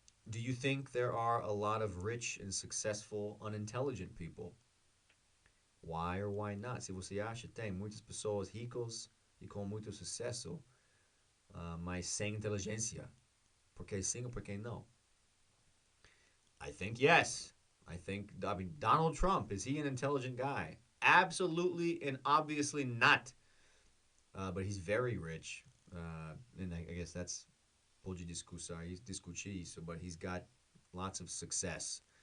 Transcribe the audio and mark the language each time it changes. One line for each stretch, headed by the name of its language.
English: Do you think there are a lot of rich and successful unintelligent people? Why or why not?
Portuguese: Se você acha que tem muitas pessoas ricas e com muito sucesso, mas sem inteligência, por que sim ou por que não?
English: I think yes. Donald Trump, is he an intelligent guy? Absolutely and obviously not. But he's very rich. And I guess that's
Portuguese: pode discutir isso,
English: but he's got lots of success.